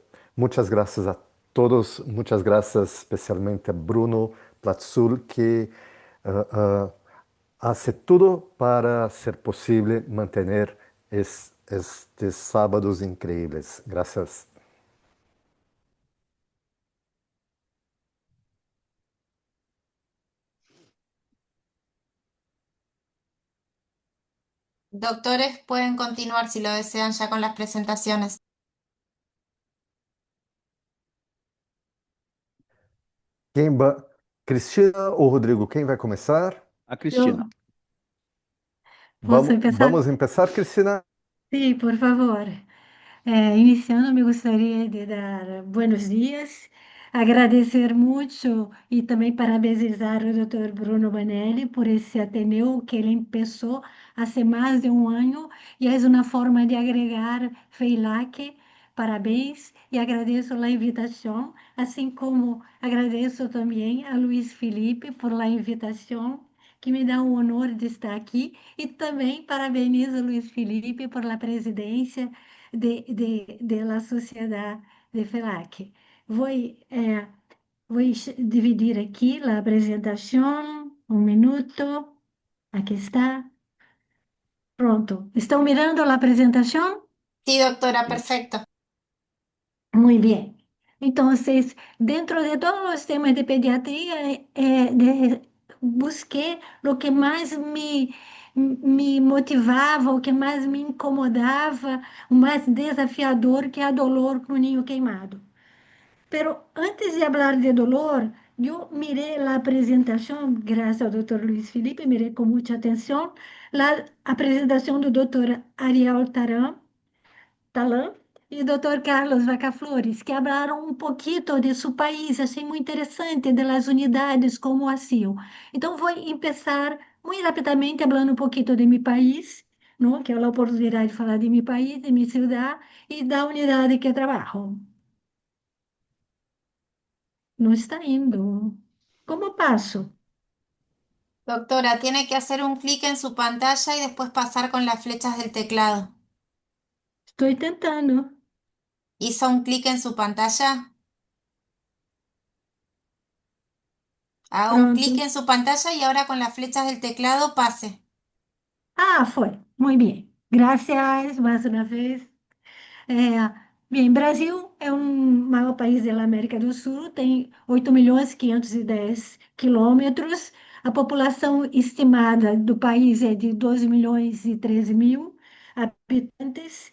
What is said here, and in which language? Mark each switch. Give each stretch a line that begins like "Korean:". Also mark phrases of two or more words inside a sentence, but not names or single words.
Spanish: Muchas gracias a todos, muchas gracias especialmente a Bruno Platzul, que ah, ah, hace todo para ser posible mantener estes sábados increíbles. Gracias. Doctores, pueden continuar si lo desean ya con las presentaciones.
Portuguese: Quem va... Cristina ou Rodrigo, quem vai começar? A
Spanish: Yo, Cristina. ¿puedo empezar?
Portuguese: Vamos começar, Cristina?
Spanish: Sí, por favor. Iniciando, me gustaría de dar buenos días, agradecer mucho y también parabenizar al doctor Bruno Banelli por ese Ateneo que él empezó hace más de un año y es una forma de agregar FEILAC.
Portuguese: Parabéns
Spanish: y agradezco la invitación,
Portuguese: así como agradezco también a Luis Felipe
Spanish: por la
Portuguese: invitación, que me dá o honor de estar aqui, e também parabenizo a Luiz Felipe por la presidência
Spanish: de la
Portuguese: sociedade de FELAC. Vou, vou dividir aqui a apresentação, um minuto, aqui está. Pronto. Estão mirando a apresentação?
Spanish: Sí, doctora, Sí. perfecto. Muy bien. Entonces, dentro de todos los temas de pediatría, busqué lo que más me motivava,
Portuguese: o que mais me incomodava, o mais desafiador, que é a dolor com o ninho queimado. Pero antes de falar de dolor, eu mirei a apresentação, graças ao Dr. Luiz Felipe, mirei com muita atenção, a apresentação do Dr. Ariel Talan e o Dr. Carlos Vaca-Flores, que falaram um pouquinho de seu país, achei muito interessante,
Spanish: de las unidades, como hacían.
Portuguese: Então, vou começar muito rapidamente falando um pouquinho de meu país, não? Que é a oportunidade de falar de meu país, de minha cidade e da unidade que trabalho. Não está indo. Como passo?
Spanish: Doctora, tiene que hacer un clic en su pantalla y después pasar con las flechas del teclado.
Portuguese: Estou tentando.
Spanish: ¿Hizo un clic en su pantalla? Haga un
Portuguese: Pronto.
Spanish: clic en su pantalla y ahora con las flechas del teclado pase.
Portuguese: Ah, foi. Muito bem. Graças, mais uma vez. Bem, Brasil é um maior país da América do Sul, tem 8.510 quilômetros. A população estimada do país é de 12 milhões e 13 mil habitantes.